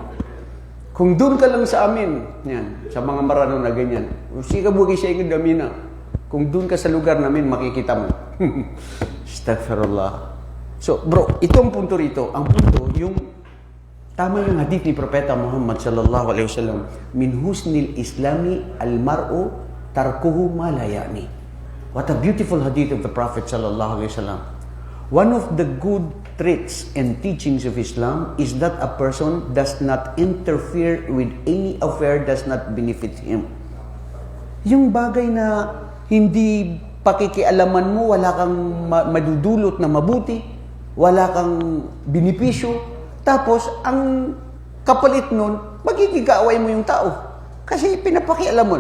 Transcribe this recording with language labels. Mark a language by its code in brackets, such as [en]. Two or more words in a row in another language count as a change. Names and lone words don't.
[tl] Kung doon ka lang sa amin, yan, sa mga marano na ganyan, sika bugi siya yung damina. Kung doon ka sa lugar namin, makikita mo. Astaghfirullah. So, bro, itong punto rito, ang punto, yung tama yung hadith ni Propeta Muhammad [ar] صلى الله عليه وسلم من حسن إسلام المرء تركه ما لا يعنيه. [en] What a beautiful hadith of the Prophet [ar] صلى الله عليه وسلم. [en] One of the good traits and teachings of Islam is that a person does not interfere with any affair does not benefit him. [tl] Yung bagay na hindi pakikialaman mo, wala kang madudulot na mabuti, wala kang benepisyo, tapos, ang kapalit nun, magkikikaaway mo yung tao. Kasi pinapakialam mo.